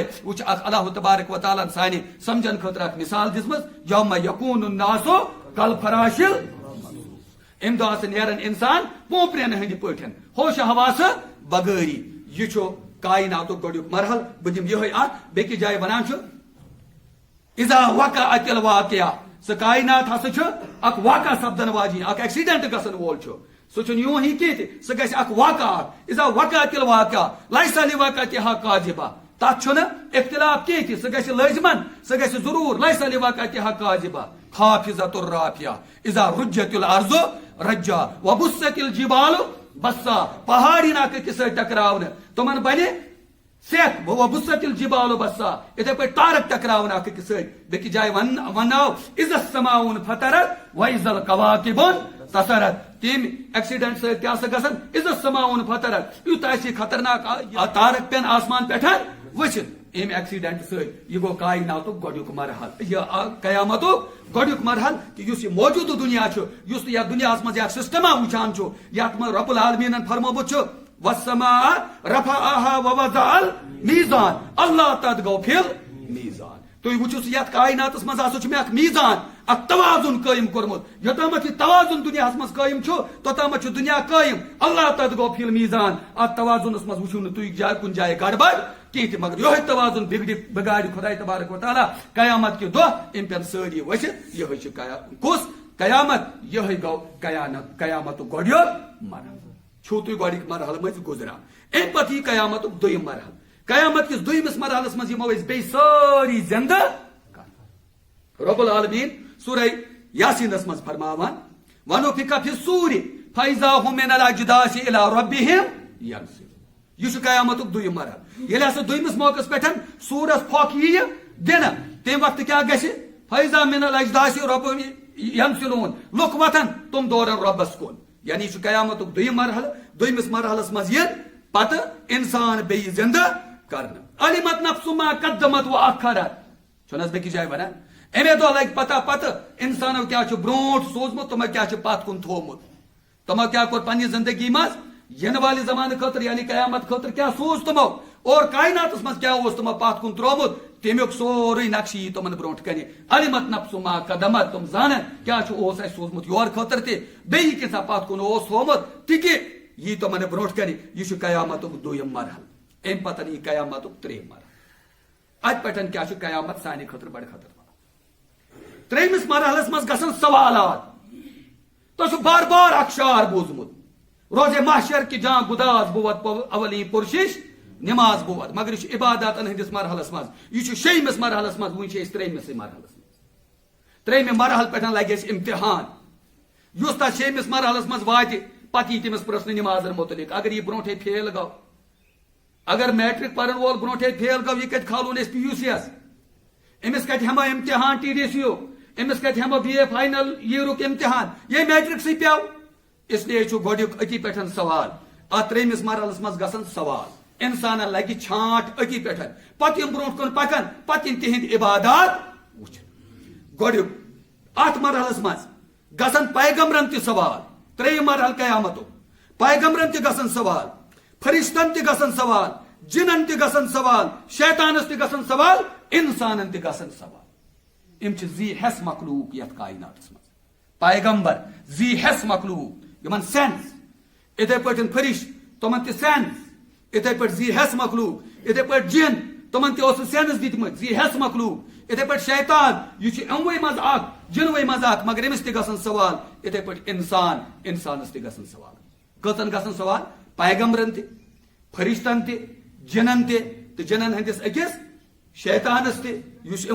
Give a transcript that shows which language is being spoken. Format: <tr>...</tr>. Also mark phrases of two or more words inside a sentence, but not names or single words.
<ks>وٕچھ اکھ اللہ تبارک و تعالیٰ ہن سانہِ سمجھن خٲطرٕ اکھ مثال دِژمٕژ.</ks> <ar>یوم یکون الناس کالفراش.</ar> <ks>امہِ دۄہ ہسا نیرن انسان پوپرین ہٕنٛدِ پٲٹھۍ ہوش حواسہٕ بغٲری. یہ چھُ کائناتُک گۄڈنیُک مرحل. بہٕ دِمہٕ یِہوٚے اکھ بیٚکِس جایہِ ونان چھُ</ks> <ar>اذا وقعت الواقعہ.</ar> <ks>سُہ کائنات ہسا چھُ اکھ واقع سپدن واجیٚنۍ اکھ ایکسیڈنٹ گژھن وول چھُ. سُہ چھُنہٕ یوٗں ہی کینٛہہ تہِ سُہ گژھِ اکھ واقع اکھ.</ks> <ar>اذا وقعت الواقعہ لیس لواقعتہا کاذبہ.</ar> <ks>تتھ چھُنہٕ اختلاف کینٛہہ تہِ سُہ گژھِ لٲزمن سُہ گژھِ ضروٗر</ks> <ar>لیس لواقعتہا کاذبہ. خافضۃ الرافعہ اذا رجت الارض رجا وبست الجبال بسا.</ar> <ks>پہاڑ یِن اکھ أکِس سۭتۍ ٹکراونہٕ تِمن بنہِ سیٚکھ</ks> <ar>وبست الجبال بسا.</ar> <ks>یِتھے پٲٹھۍ تارک ٹکراون اکھ أکِس سۭتۍ. بیٚکِس جایہِ ونناو</ks> <ar>اذا السماء انفطرت واذا الکواکب انتثرت.</ar> <ks>تمہِ ایکسیڈنٹ سۭتۍ کیٛاہ سا گژھان</ks> <ar>اذا السماء انفطرت.</ar> <ks>یُتھ آسہِ خطرناک تارک پٮ۪ن آسمان پٮ۪ٹھ ؤسِتھ. امہِ ایکسیڈنٹ سۭتۍ یہ گوٚو کائناتُک گۄڈنیُک مرحل یہ قیامتُک گۄڈنیُک مرحل کہ یُس یہ موجوٗدٕ دُنیا چھُ یُس تُہۍ یتھ دُنیاہس منٛز اکھ سسٹما وٕچھان چھُ یتھ منٛز رب العالمیٖنن فرمومُت چھُ</ks> <ar>والسماء رفعها ووضع الميزان اللہ تطغوا في الميزان.</ar> <ks>تُہۍ وٕچھِو سُہ یتھ کائناتس منٛز ہسا چھُ مےٚ اکھ میٖزان اکھ توازن قٲیِم کوٚرمُت. یوٚتامتھ یہِ توازن دُنیاہس منٛز قٲیِم چھُ توٚتامتھ چھُ دُنیا قٲیِم.</ks> <ar>اللہ تطغوا في الميزان.</ar> <ks>اتھ توازنس منٛز وٕچھِو نہٕ تُہۍ کُنہِ جایہِ گڑبڑ کینٛہہ تہِ مگر یِہوٚے توازن بگاڑِ خۄداے تبارک و تعالیٰ قیامت کہِ دۄہ یِم پٮ۪ن سٲری ؤسِتھ. یِہوٚے چھُ کُس قیامت؟ یِہوٚے گوٚو قیامتُک گۄڈنیُک مرحل. چھُو تُہۍ گۄڈٕنِکۍ مرحلہٕ مٔنٛزۍ گُزران. امہِ پتہٕ یی قیامتُک دوٚیِم مرحل. قیامت کِس دوٚیمِس مرحلس منٛز یِمو أسۍ بیٚیہِ سٲری زندٕ کرنہٕ. رب العالمیٖن سورہ یاسیٖنس منٛز فرماوان</ks> <ar>ونفخ فی الصوٗر فاذا هم من الاجداث الى ربهم ينسلون.</ar> <ks>یہ چھُ قیامتُک دوٚیِم مرحل. ییٚلہِ ہسا دوٚیمِس موقعس پٮ۪ٹھ سوٗرس پھۄکھ ییہِ دِنہٕ تمہِ وقتہٕ کیٛاہ گژھِ</ks> <ar>فاذا من الاجداث ربهم ينسلون.</ar> <ks>لُکھ وتھن تِم دورن رۄبس کُن. یعنی یہ چھُ قیامتُک دوٚیِم مرحلہٕ. دوٚیمِس مرحلس منٛز یِن پتہٕ انسان بیٚیہِ زندٕ کرنہٕ.</ks> <ar>علمت نفس ما قدمت واخرت.</ar> <ks>چھُنہٕ حظ بیٚکِس جایہِ ونان امے دۄہ لگہِ پتہ پتہٕ انسانو کیٛاہ چھُ برونٛٹھ سوٗزمُت تِمو کیٛاہ چھُ پتھ کُن تھوٚومُت. تِمو کیٛاہ کوٚر پننہِ زندگی منٛز ینہٕ والہِ زمانہٕ خٲطرٕ یعنی قیامت خٲطرٕ کیٛاہ سوٗز تِمو اور کائناتس منٛز کیٛاہ اوس تِمو پتھ کُن ترٛوومُت تمیُک سورُے نقشہٕ یی تِمن برونٛٹھ کنہِ.</ks> <ar>علمت نفس ما قدمت.</ar> <ks>تِم زانن کیٛاہ چھُ اوس اسہِ سوٗزمُت یورٕ خٲطرٕ تہِ بیٚیہِ کینٛژھا پتھ کُن اوس تھوٚومُت تہِ کہِ یی تِمن برونٛٹھ کنہِ. یہِ چھُ قیامتُک دوٚیِم مرحل. امہِ پتہٕ یی قیامتُک ترٛیٚیِم مرحل. ات پہ کیا قیامت سانہ خطر بڑ خطر ترمس مرحلس مز گژھن سوالات تو بار بار اخشار بوزمت</ks> <fa>روز محشر کی جان گداز بوت اولی پرشش نماز بوت</fa> <ks>مگر یہ عبادات ہندس مرحلس مز یہ شیمس مرحلس مز ون ترمس مرحلس مز ترمہ مرحل پہ لگہ امتحان اس تک شیمس مرحلس مز وات پتہ یہ تمس پرسن نماز متعلق اگر یہ برونٹے فیل گو اگر میٹرک پرن وول برونٹے فیل گو یہ کت کھالون اس پی یو سی یس امس کت ہمو امتحان ٹی ڈی سی امس کت ہمو بی اے فائنل ایئرک امتحان یہ میٹرک سی پیو</ks> <ur>اس لیے</ur> <ks>گوڈیک اتی پہ سوال ات ترمس مرحلس مز گژھن سوال انسان لگہ چھانٹ اتی پہ پتہ یم برونٹ کن پکن پتہ یم تہند عبادات وچھن گوڈیک ات مرحلس مز گژھن پیغمبرن تہ سوال تریم مرحل قیامت پیغمبرن تہ گژھن سوال فرشتن تہ گژھن سوال جنن تہ گژھن سوال شیطانس تہ گژھن سوال انسانن تہ گژھن سوال یم زی حس مخلوق یت کائناتس مز پیغمبر زی حس مخلوق یمن سینس اتھے پہ فرشت تمن تہ سینس اتھے پہ زی حس مخلوق اتھے پہ جن تمن تہ سینس دتمت زی حس مخلوق اتھے پہ شیطان یہ اموے مز اخ جنوے مز اخ مگر امس تہ گژھن سوال اتھے پہ انسان انسانس تہ گژھن سوال کتن گژھن سوال پیغمبرن تہ فرشتن تہ جنن تہ جنن ہندس اکس شیطانس تہ اس</ks>